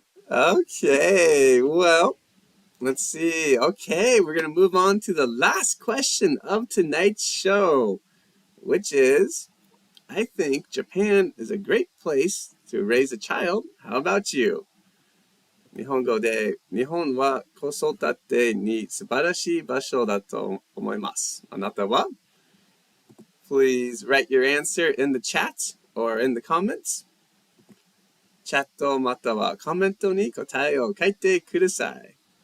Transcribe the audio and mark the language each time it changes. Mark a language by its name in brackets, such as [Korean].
[English] Okay, well, let's see. Okay, we're gonna move on to the last question of tonight's show, which is, I think Japan is a great place to raise a child. How about you? [Japanese] 日本語で、日本は子育てに素晴らしい場所だと思います。あなたは? [English] Please write your answer in the chat or in the comments. [Japanese] チャットまたはコメントに答えを書いてください.